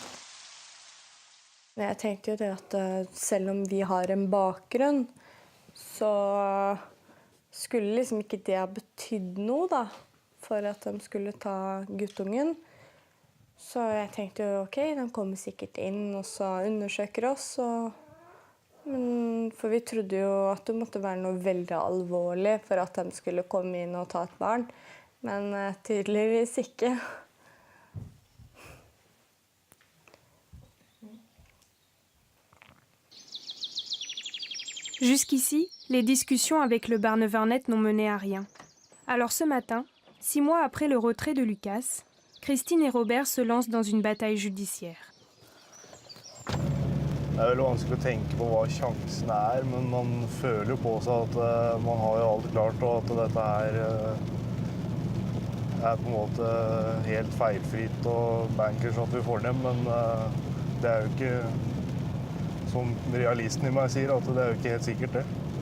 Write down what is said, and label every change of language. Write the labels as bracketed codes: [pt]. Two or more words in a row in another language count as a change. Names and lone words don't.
[no] Jeg tenkte jo det at selv om vi har en bakgrunn, så skulle liksom ikke det ha betydd noe da, for at de skulle ta guttungen. Så jeg tenkte jo, ok, de kommer sikkert inn og så undersøker oss. For vi trodde jo at det måtte være noe veldig alvorlig for at de skulle komme inn og ta et barn. Men tydeligvis ikke. [fr] Jusqu'ici, les discussions avec le Barnevernet n'ont mené à rien. Alors ce matin, 6 mois après le retrait de Lucas, Christine et Robert se lancent dans une bataille judiciaire. [no] Det er veldig vanskelig å tenke på hva sjansene er, men man føler jo på seg at man har jo alt klart, og at dette her er på en måte helt feilfritt og bankers at vi får dem, men det er jo ikke, som realisten i meg sier, at det er jo ikke helt sikkert det.